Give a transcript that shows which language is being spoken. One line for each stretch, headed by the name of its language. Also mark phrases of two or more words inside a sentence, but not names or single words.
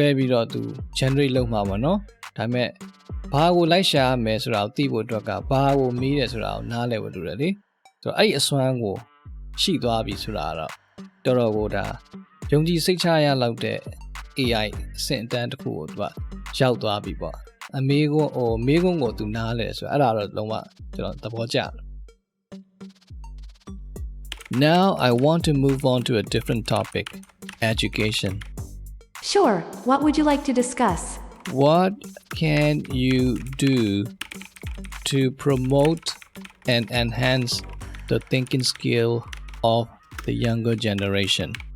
Burmese: ပြီးတော့သူ generate လုပ်မှာပေါ့နော်ဒါပေမဲ့ဘာကိုလိုက်ရှာရမယ်ဆိုတာကိုသိဖို့အတွက်ကဘာကိုမေးတယ်ဆိုတာကိုနားလည်ဖို့လိုတယ်လေဆိုတော့အဲ့ဒီအစွမ်းကိုရှိသွားပြီဆိုတာကတော့တော်တော်ကိုဒါယုံကြည်စိတ်ချရလောက်တဲ့ AI အဆင့်အတန်းတစ်ခုကိုသူကရောက်သွားပြီပေါ့အမေကွန်းမေးခွန်းကိုသူနားလဲဆိုတော့အဲ့ဒါတော့လုံးဝကျွန်တော်သဘောကျတယ်
English: Now I want to move on to a different topic education Sure, what would you like to discuss? What can you do to promote and enhance the thinking skill of the younger generation?